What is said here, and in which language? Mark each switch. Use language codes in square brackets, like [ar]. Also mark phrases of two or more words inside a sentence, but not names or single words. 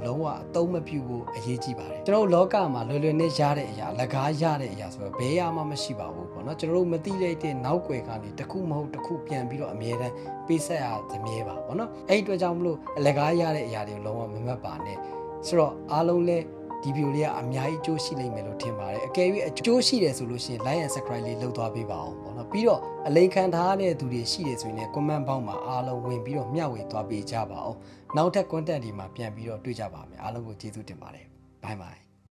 [my] လုံးဝအသုံးမပြုဖို့အရေးကြီးပါတယ်ကျွန်တော်တို့လောကမှာလွယ်လွယ်နဲ့ရတဲ့အရာလက်ကားရတဲ့အရာဆိုတော့ဘယ်ရမှမရှိပါဘူးပေါ့နော် ကျွန်တော်တို့မသိလိုက်တဲ့နောက်ွယ်ကနေတစ်ခုမဟုတ်တစ်ခုပြန်ပြီးတော့အမြဲတမ်းပေးဆက်ရသမည်းပါပေါ့နော်အဲ့ဒီအတွက်ကြောင့်မလို့အလက်ကားရတဲ့အရာတွေကိုလုံးဝမမှတ်ပါနဲ့ဆိုတော့အားလုံးလဲဒီဗီဒီယိုလေးကအများကြီးအကျိုးရှိလိမ့်မယ်လို့ထင်ပါတယ်အကယ်၍အကျိုးရှိတယ်ဆိုလို့ရှိရင် [en] like and subscribe [my] လေးလုပ်သွားပေးပါအောင်ပေါ့နော်ပြီးတော့အလိမ်ခံထားတဲ့သူတွေရှိတယ်ဆိုရင်လည်း [en] comment box [my] မှာအားလုံးဝင်ပြီးတော့မျှဝေသွားပေးကြပါအောင်နောက်ထပ် content တွေမှာပြန်ပြီးတော့တွေ့ကြပါမယ်အားလုံးကိုကျေးဇူးတင်ပါတယ် [en] bye bye